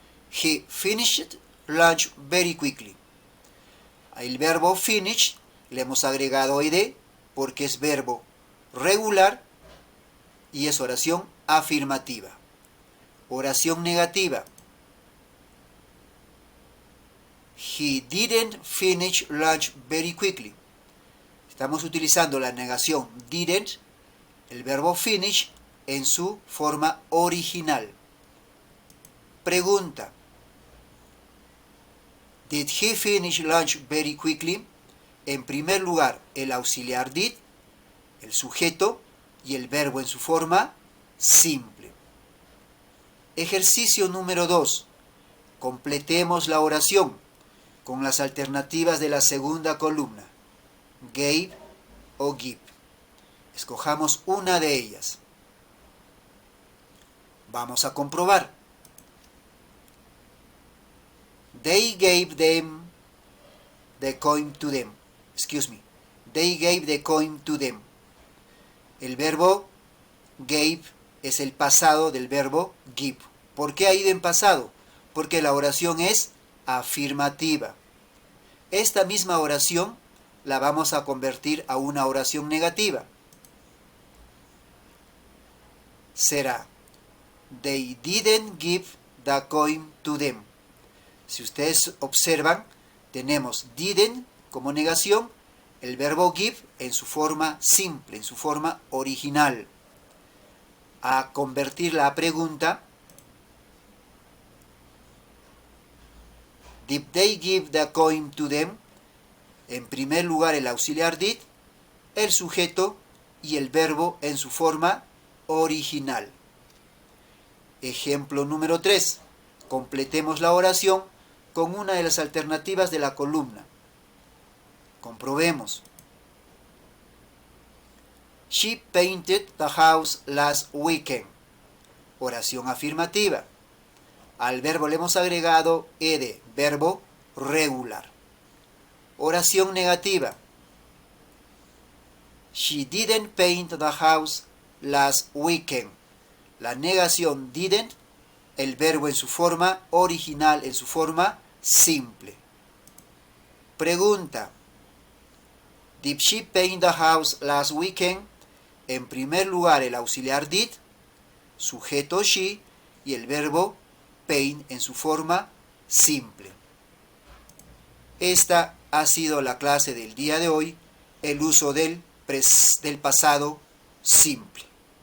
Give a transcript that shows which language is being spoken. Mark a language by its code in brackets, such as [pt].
[en] He finished lunch very quickly. [es] El verbo finish le hemos agregado ed porque es verbo regular y es oración afirmativa. Oración negativa. [en] He didn't finish lunch very quickly. [es] Estamos utilizando la negación didn't, el verbo finish, en su forma original. Pregunta. [en] Did he finish lunch very quickly? [es] En primer lugar, el auxiliar did, el sujeto y el verbo en su forma simple. Ejercicio número 2. Completemos la oración con las alternativas de la segunda columna, gave o give. Escojamos una de ellas. Vamos a comprobar. [en] They gave them the coin to them. They gave the coin to them. [es] El verbo gave es el pasado del verbo give. ¿Por qué ha ido en pasado? Porque la oración es afirmativa. Esta misma oración la vamos a convertir a una oración negativa. Será [en] They didn't give the coin to them. [es] Si ustedes observan, tenemos didn't como negación, el verbo give en su forma simple, en su forma original. A convertir la pregunta, [en] did they give the coin to them? [es] En primer lugar el auxiliar did, el sujeto y el verbo en su forma original. Ejemplo número 3. Completemos la oración con una de las alternativas de la columna. Comprobemos. [en] She painted the house last weekend. [es] Oración afirmativa. Al verbo le hemos agregado ed, verbo regular. Oración negativa. [en] She didn't paint the house last weekend. [es] La negación didn't, el verbo en su forma original, en su forma simple. Pregunta. [en] Did she paint the house last weekend? [es] En primer lugar el auxiliar did, sujeto she y el verbo paint en su forma simple. Esta ha sido la clase del día de hoy, el uso del pasado simple.